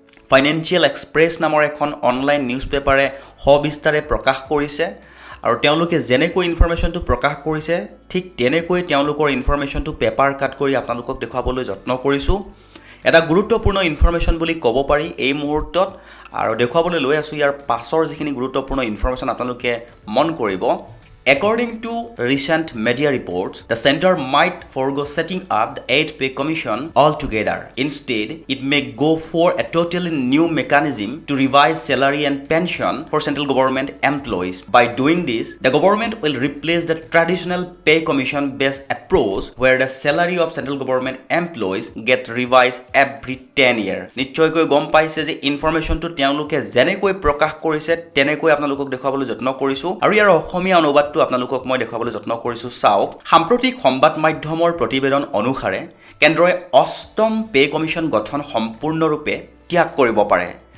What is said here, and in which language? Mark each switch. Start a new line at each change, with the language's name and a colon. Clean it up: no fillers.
Assamese: Financial express নামৰ এখন online news পেপাৰে সবিস্তাৰে প্ৰকাশ কৰিছে আৰু তেওঁলোকে যেনেকৈ ইনফৰমেশনটো প্ৰকাশ কৰিছে ঠিক তেনেকৈ তেওঁলোকৰ ইনফৰমেশনটো পেপাৰ কাট কৰি আপোনালোকক দেখুৱাবলৈ যত্ন কৰিছো এটা গুৰুত্বপূৰ্ণ ইনফৰমেশন বুলি ক'ব পাৰি এই মুহূৰ্তত আৰু দেখুৱাবলৈ লৈ আছো ইয়াৰ পাছৰ যিখিনি গুৰুত্বপূৰ্ণ ইনফৰমেশন আপোনালোকে মন কৰিব
English: According to recent media reports, the center might forgo setting up the 8th pay commission altogether. Instead, it may go for a totally new mechanism to revise salary and pension for central government employees. By doing this, the government will replace the traditional pay commission based approach where the salary of central government employees get revised every 10 years.
Assamese: নিশ্চয়কৈ গম পাইছে যে ইনফৰমেশনটো তেওঁলোকে যেনেকৈ প্ৰকাশ কৰিছে তেনেকৈ আপোনালোকক দেখুৱাবলৈ যত্ন কৰিছো আৰু ইয়াৰ অসমীয়া অনুবাদ আপোনালোকক মই দেখাবলৈ যত্ন কৰিছো চাওক সাম্প্ৰতিক সংবাদ মাধ্যমৰ প্ৰতিবেদন অনুসাৰে কেন্দ্ৰই অষ্টম পে কমিছন গঠন সম্পূৰ্ণৰূপে ত্যাগ কৰিব পাৰে